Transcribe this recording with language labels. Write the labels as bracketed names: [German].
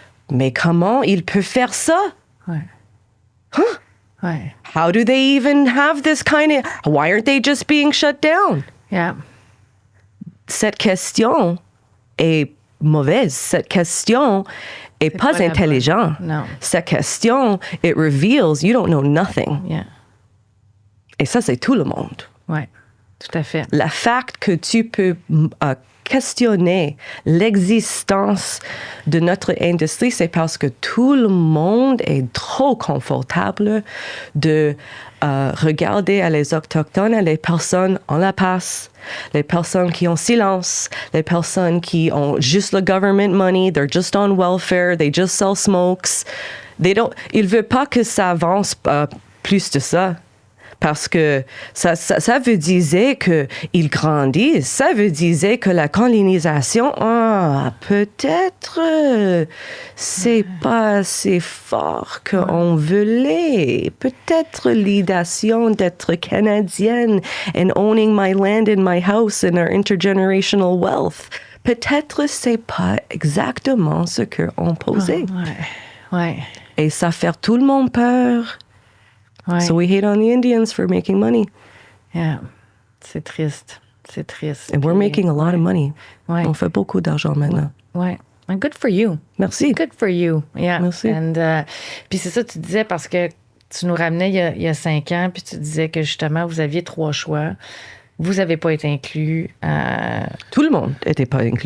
[French] Mais comment il peut faire ça? Ouais. Huh? Ouais. [English] How do they even have this kind of... Why aren't they just being shut down? Yeah. [French] Cette question est mauvaise. Cette question est pas intelligente. Non. Cette question, [English] it reveals you don't know nothing. Yeah. [French] Et ça, c'est tout le monde. Ouais, tout à fait. Le fait que tu peux questionner l'existence de notre industrie, c'est parce que tout le monde est trop confortable de regarder à les Autochtones, à les personnes en la passe, les personnes qui ont silence, les personnes qui ont juste le [English] government money, they're just on welfare, they just sell smokes. [French] Ils ne veulent pas que ça avance plus de ça. Parce que ça veut dire qu'ils grandissent. Ça veut dire que la colonisation, peut-être, c'est pas assez fort qu'on voulait. Peut-être l'idée d'être canadienne [English] and owning my land and my house and our intergenerational wealth. [French] Peut-être c'est pas exactement ce qu'on posait. Ouais. Et ça fait tout le monde peur. Ouais. [English] So we hate on the Indians for making money. Yeah. [French] C'est triste. [English] And we're making a lot of money. [French] Ouais. On fait beaucoup d'argent maintenant. Ouais. [English] And good for you. [French] Merci. [English] Good for you. Yeah. [French] Merci. And, puis c'est ça, tu disais, parce que tu nous ramenais il y a 5 ans, puis tu disais que justement, vous aviez 3 choix. Vous n'avez pas été inclus. Tout le monde n'était pas inclus.